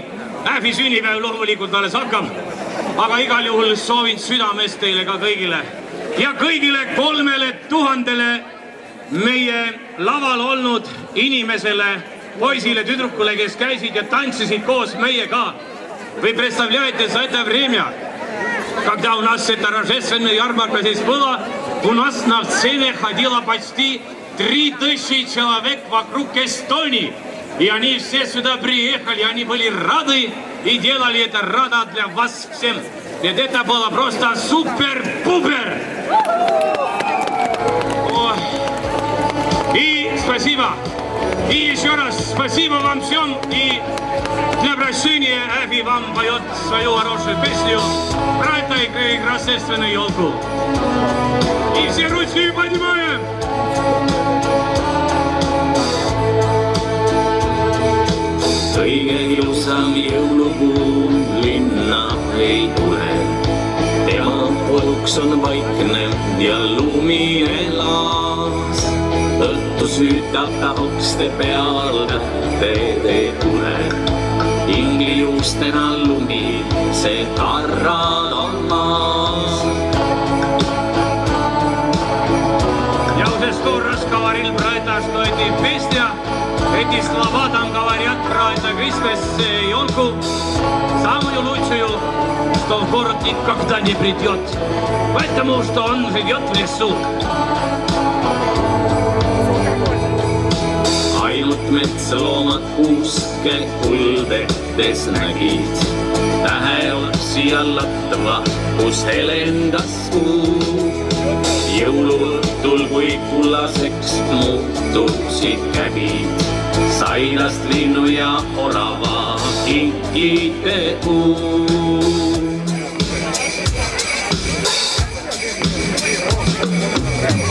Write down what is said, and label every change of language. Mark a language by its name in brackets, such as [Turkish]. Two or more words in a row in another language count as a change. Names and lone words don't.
[Estonian] Ähvi sünnipäev loomulikult alles hakkab, aga igal juhul soovin südamest teile ka kõigile ja kõigile 3000 meie laval olnud inimesele, poisile, tüdrukule, kes käisid ja tantsisid koos meiega. [Russian] Вы представляете, за это время, когда у нас эта рождественная ярмарка здесь была, у нас на сцене ходило почти 3000 человек вокруг Эстонии. И они все сюда приехали, они были рады и делали это рада для вас всем. Ведь это было просто супер-пупер! И спасибо. И еще раз спасибо вам всем. И для прощения Ähvi вам поет свою хорошую песню про эту рождественную елку. И все ручки поднимаем! [Estonian] Kõige ilusam jõulukuu linna ei tule. Tema koduks on vaikne ja lumine laas. Õhtu süütab ta okste peal tähtede tule. Inglijuustena lumi, see tarrad on maas. [Russian] Ja уже сто раз говорил про это, что эти песни, эти слова там говорят про это Christmas елку, самую лучшую, что в город никогда не придет, потому что он живет в лесу. [Estonian] Ainult metsloomad kuuske kuldektes nägid, täheotsi ja latva, kus helendas kuu. Jõuluõhtul, kui kullaseks muutusid käbid, sainast linnu ja orava kinkide kuu.